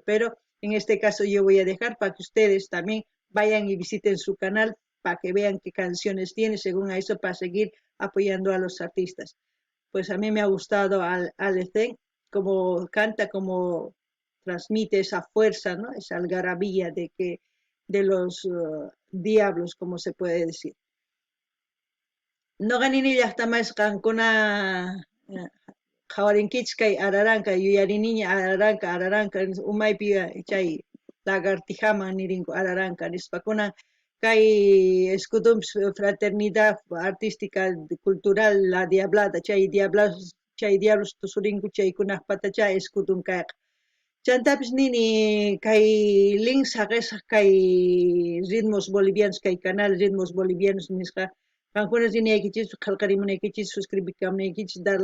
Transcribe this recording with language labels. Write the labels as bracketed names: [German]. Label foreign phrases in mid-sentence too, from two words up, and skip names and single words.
[Spanish] Pero en este caso yo voy a dejar para que ustedes también vayan y visiten su canal para que vean qué canciones tiene, según a eso, para seguir apoyando a los artistas. Pues a mí me ha gustado Alecén, como canta, como transmite esa fuerza, ¿no? Esa algarabía de los diablos, como se puede decir. [Quechua] No ganini llaqtamas qankuna qhawarinkichis kay araranka yuyariniña araranka umaypi chay lagartijaman nirinku araranka nispakuna kay escudumpis fraternidad artística cultural la diablada chay diablos tusurinku chaykunaq patacha escudun kayqa chantapis nini kay link saqesaq kay ritmos bolivianos kay canal ritmos bolivianos nisqa qankunas rinaykichis qallqarimunaykichis suscribikamunaykichis dar